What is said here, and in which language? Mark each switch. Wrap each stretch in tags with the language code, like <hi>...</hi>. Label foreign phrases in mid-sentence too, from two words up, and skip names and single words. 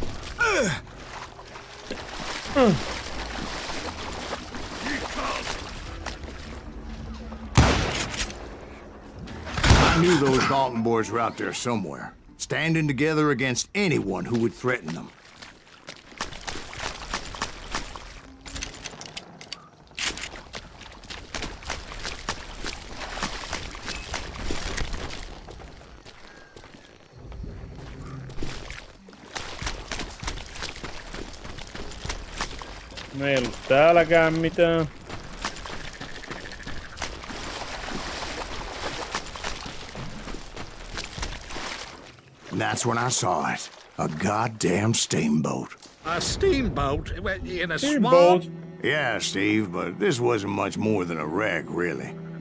<en>I knew those Dalton boys were out there somewhere, standing together against anyone who would threaten them.</en> <fi>No ei ollut täälläkään mitään.</fi> <en>And that's when I saw it. A goddamn steamboat. A steamboat in a Steamboat. swamp? Yeah, Steve, but this wasn't much more than a wreck, really.</en>